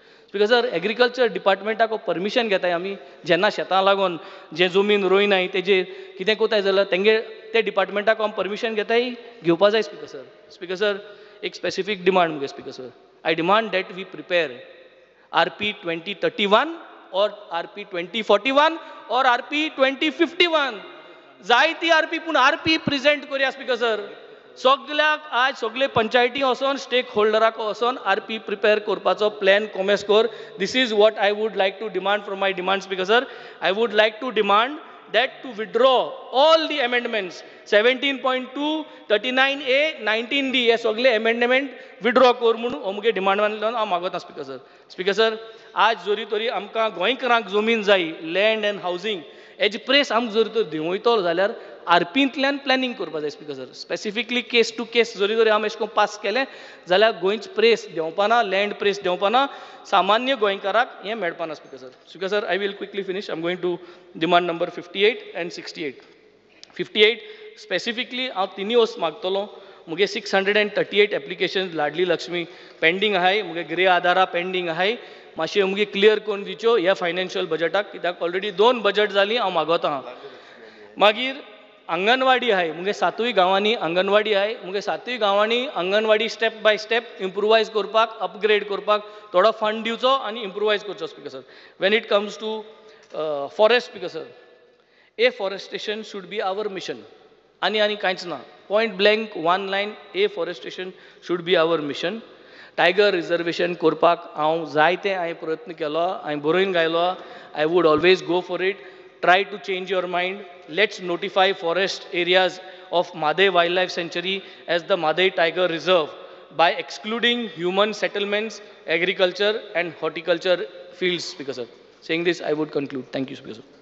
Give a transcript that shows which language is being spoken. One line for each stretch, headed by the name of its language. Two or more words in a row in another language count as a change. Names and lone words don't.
Konkani: स्पीकर सर, एग्रीकल्चर डिपार्टमेंटाक परमिशन घेताय आमी जेन्ना शेतां लागून जे जमीन रोयनाय तेजेर कितें कोताय जाल्यार तेंगे ते डिपार्टमेंटाक आमी परमिशन घेताय घेवपा जाय स्पीकर सर. स्पीकर सर, एक स्पेसिफीक डिमांड मुगे स्पीकर सर.
English: I demand that we prepare RP 2031 or RP 2041 or RP 2051.
Konkani: जायती RP पूण RP प्रेजेंट करूया स्पीकर सर. सगळ्याक आज सगळे पंचायती वचोन स्टेक होल्डराक वचोन RP प्रिपेर करपाचो प्लॅन कोमेस कर.
English: This is what I would like to demand from my demand Speaker sir. I would like to demand that to withdraw all the amendments 17.2, 39A,
Konkani: 19D हे सगळे
English: amendment withdraw
Konkani: कर म्हणून हो मुगे डिमांड हांव मागता स्पीकर सर. स्पीकर सर, आज जोरी तोरी आमकां गोंयकारांक जमीन जाय
English: land and housing
Konkani: हेजी प्रेस आमकां जोरी तर दिवं वयतलो जाल्यार RPंतल्यान प्लॅनिंग करपा जाय स्पीकर सर.
English: specifically case to case
Konkani: जोरी तोरी आमी अशें करून पास केलें जाल्यार गोंयच प्रेस देंवपाना
English: land price
Konkani: देंवपाना सामान्य गोंयकाराक हें मेळपाना स्पीकर सर.
English: Speaker sir, I will quickly finish. I am going to demand number 58 and 68.
Konkani: 58 स्पेसिफिकली हांव तिनी वस्त मागतलो. मुगे 638 एप्लिकेशन लाडली लक्ष्मी पेंडींग आहाय, मुगे गृह आधारा पेंडींग आहाय. मातशें मुगे क्लियर करून दिच्यो ह्या फायनान्शियल बजेटाक, कित्याक ऑलरेडी 2 बजेट जालीं हांव मागता. मागीर अंगणवाडी आहे मुगे 7 गांवांनी अंगणवाडी आहे. मुगे 7 गांवांनी अंगणवाडी
English: step by step
Konkani: इम्प्रुवायज करपाक अपग्रेड करपाक थोडो फंड दिवचो आनी इम्प्रुवायज करचो स्पीकर सर.
English: When it comes to forest Speaker sir, afforestation should be our mission.
Konkani: आणि कांयच ना.
English: point blank one line, afforestation should be our mission.
Konkani: टायगर रिजर्वेशन करपाक हांव जायते हांवें प्रयत्न केलो, हांवें बरोवन गायलो.
English: I would always go for it. Try to change your mind. Let's notify forest areas of Madhe Wildlife Sanctuary as the Madhe Tiger Reserve by excluding human settlements, agriculture and horticulture fields, Speaker sir. Saying this, I would conclude. Thank you, Speaker sir.